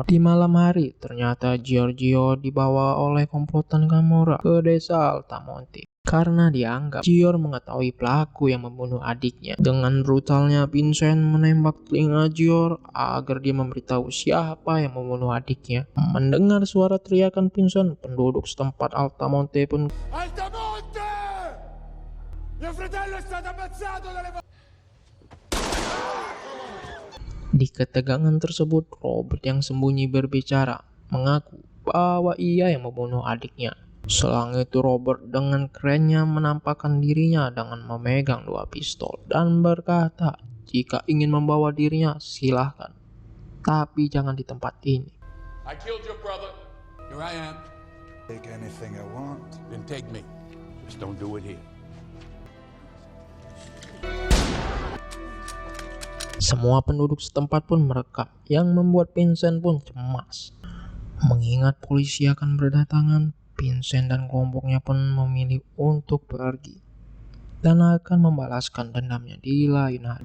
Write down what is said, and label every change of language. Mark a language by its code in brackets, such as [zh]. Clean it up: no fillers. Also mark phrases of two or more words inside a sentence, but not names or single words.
[id] Di malam hari, ternyata Giorgio dibawa oleh komplotan Camorra ke desa Altamonte. Karena dianggap Gior mengetahui pelaku yang membunuh adiknya. Dengan brutalnya Vincent menembak telinga Gior agar dia memberitahu siapa yang membunuh adiknya. Mendengar suara teriakan Vincent, penduduk setempat Altamonte pun Altamonte! [it] Mio fratello è stato ammazzato dalle... [id] Di ketegangan tersebut, Robert yang sembunyi berbicara, mengaku bahwa ia yang membunuh adiknya. Selang itu Robert dengan kerennya menampakkan dirinya dengan memegang dua pistol dan berkata jika ingin membawa dirinya silahkan, tapi jangan di tempat ini. [en] I killed your brother. Here I am. Take anything I want. Then take me. Just don't do it here. [id] Semua penduduk setempat pun merekam, yang membuat Vincent pun cemas. Mengingat polisi akan berdatangan, Vincent dan kelompoknya pun memilih untuk pergi dan akan membalaskan dendamnya di lain hari.